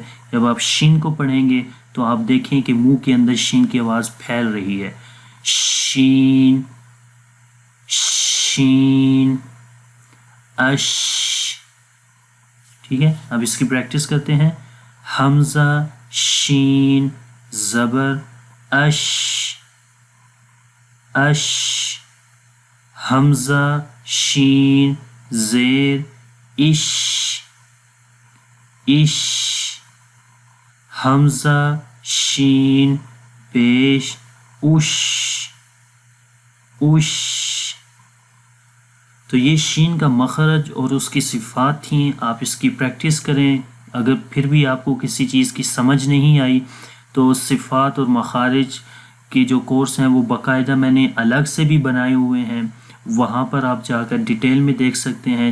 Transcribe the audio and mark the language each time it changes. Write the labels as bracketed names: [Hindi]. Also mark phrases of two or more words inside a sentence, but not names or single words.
[Urdu] جب آپ شین کو پڑھیں گے تو آپ دیکھیں کہ منہ کے اندر شین کی آواز پھیل رہی ہے۔ شین، شین، اش۔ ٹھیک ہے، اب اس کی پریکٹس کرتے ہیں۔ حمزہ شین زبر اش، اش، حمزہ شین زیر اش اش، حمزہ شین پیش اش اش۔ تو یہ شین کا مخرج اور اس کی صفات تھیں، آپ اس کی پریکٹس کریں۔ اگر پھر بھی آپ کو کسی چیز کی سمجھ نہیں آئی تو صفات اور مخارج کے جو کورس ہیں وہ باقاعدہ میں نے الگ سے بھی بنائے ہوئے ہیں، وہاں پر آپ جا کر ڈیٹیل میں دیکھ سکتے ہیں۔